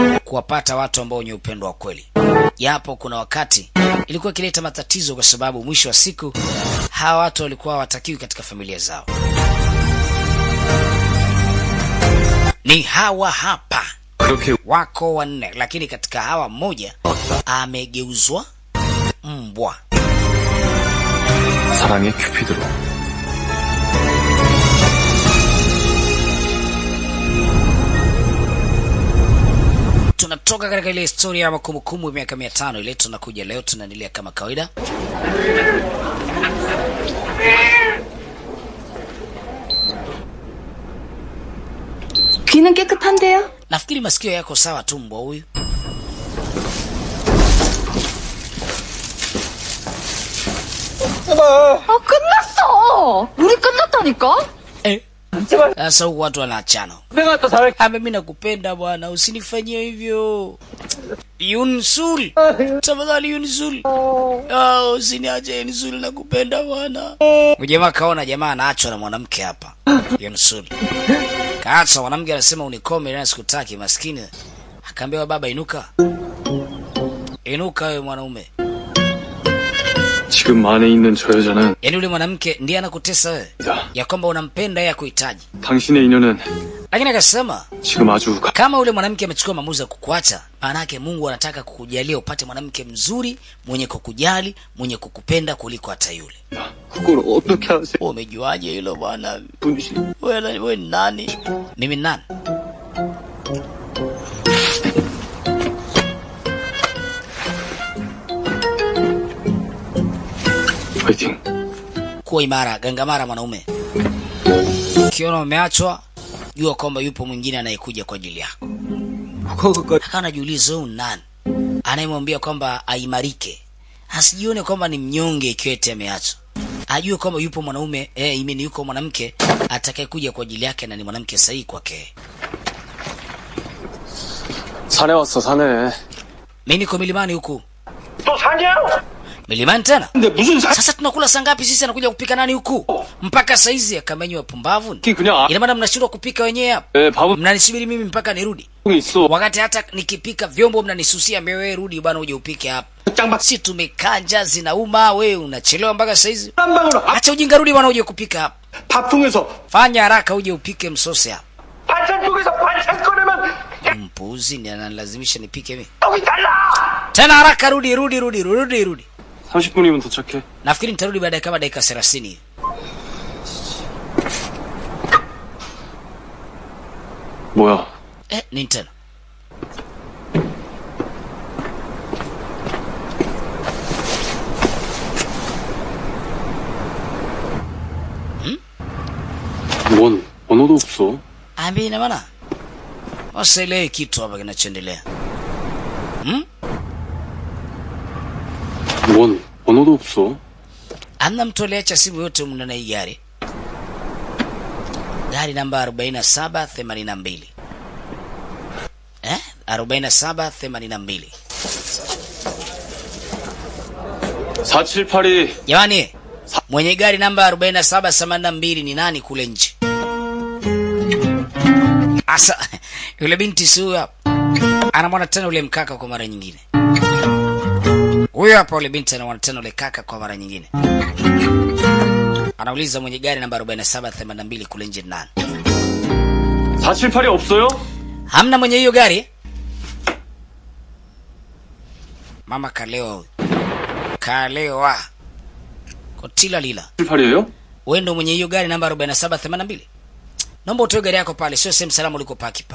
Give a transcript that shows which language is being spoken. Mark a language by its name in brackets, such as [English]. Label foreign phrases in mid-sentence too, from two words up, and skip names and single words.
[Swahili] kuwapata watu ambao wenye upendo wa kweli. Japo kuna wakati ilikuwa ikileta matatizo, kwa sababu mwisho wa siku hawa watu walikuwa hawatakiwi katika familia zao. Ni hawa hapa wako 4, lakini katika hawa mmoja amegeuzwa mbwa. [Korean] 사랑의 큐피드로. [Swahili] Tunatoka katika ile historia ya makumbukumbu miaka 500 ile, tunakuja leo tunaendelea kama kawaida. [Korean] 귀는 깨끗한데요? [Swahili] Nafikiri masikio yako sawa tu mbwa huyu. [Korean] 끝났어! 우리 끝났다니까? [Swahili] Sasa huku watu wanaachana. Mimi nakupenda bwana, usinifanyie hivyo. Yunsul. Tafadhali Yunsul. Usiniache Yunsul, nakupenda bwana. Mjamaa kaona jamaa anaachwa na mwanamke hapa. Yunsul. Kaacha mwanamke anasema unikome na sikutaki, maskini. Akaambiwa baba inuka. Inuka wewe mwanaume. [Korean] 지금 안에 있는 저 여자는 [Swahili] Yaani yule mwanamke ndiye anakutesa wewe. Ya kwamba unampenda yeye kuhitaji. [Korean] 당신의 인연은 [Swahili] Lakini akasema [Korean] 지금 아주 [Swahili] kama yule mwanamke amechukua maamuzi ya kukuacha, maana yake Mungu anataka kukujalia upate mwanamke mzuri, mwenye kukujali, mwenye kukupenda kuliko hata yule. [Korean] 그걸 어떻게 하세요? [Swahili] Umejuaje hilo bwana? [Korean] 분이시. [Swahili] Wewe ni nani? Mimi nani? [Korean] 파이팅. [Swahili] Kuwa imara, gangamara mwanaume. Ukiona umeachwa, jua kwamba yupo mwingine anayekuja kwa ajili yako. Akana jiuliza huyu nani? Anayemwambia kwamba aimarike. Asijione kwamba ni mnyonge ikiwa eti ameachwa. Ajue kwamba yupo mwanaume, imeni yuko mwanamke atakayekuja kwa ajili yake na ni mwanamke sahihi kwake. [Korean] 산에 왔어, 산에. [Swahili] Mimi niko milimani huku. [Korean] 또 산이야? [Swahili] Milimani tena? [Korean] 근데 무슨 산? [Swahili] Sasa tunakula saa ngapi sisi, anakuja kupika nani huku? Mpaka saizi akamenywa pumbavu. [Korean] 그냥 [Swahili] Ina maana mnashindwa kupika wenyewe hapa. [Korean] 밥은 [Swahili] Mnanisubiri mimi mpaka nirudi. [Korean] 있어. [Swahili] Wakati hata nikipika vyombo mnanisusia, wewe rudi bwana uje upike hapa. Si tumekaa njaa zinauma, wewe unachelewa mpaka saizi. [Korean] 딴방으로 [Swahili] Acha ujinga, rudi bwana uje kupika hapa. [Korean] 밥통에서 [Swahili] Fanya haraka uje upike msosi hapa. [Korean] 반찬통에서 반찬 꺼내면 [Swahili] Mpuzi ni analazimisha nipike mimi. [Korean] 떡이 달라. [Swahili] Tena haraka rudi. [Korean] 30분이면 도착해. [Swahili] Nafikiri nitarudi baada ya kama dakika 30. [Korean] 뭐야? [Swahili] Nini tena? [Korean] 뭔 번호도 없어. [Swahili] Ambi ina maana waselewi kitu hapa kinachoendelea. [Korean] 뭔 번호도 없어. [Swahili] Amna mtu aliacha simu yote mna na hii gari. Gari namba 4782. 4782. [Korean] 478이 [Swahili] Jamani, mwenye gari namba 4782 ni nani kule nje? Asa yule binti suya anamwona tena yule mkaka kwa mara nyingine. Huyo hapa yule binti anamwona tena yule kaka kwa mara nyingine. Anauliza mwenye gari namba 4782 kule nje nani? [Korean] 478이 없어요? [Swahili] Hamna mwenye hiyo gari? Mama kalewa. Kotila lila. [Korean] 478이에요? [Swahili] Wewe ndio mwenye hiyo gari namba 4782? Naomba utoe gari yako pale, sio sehemu salama uliko paki pale.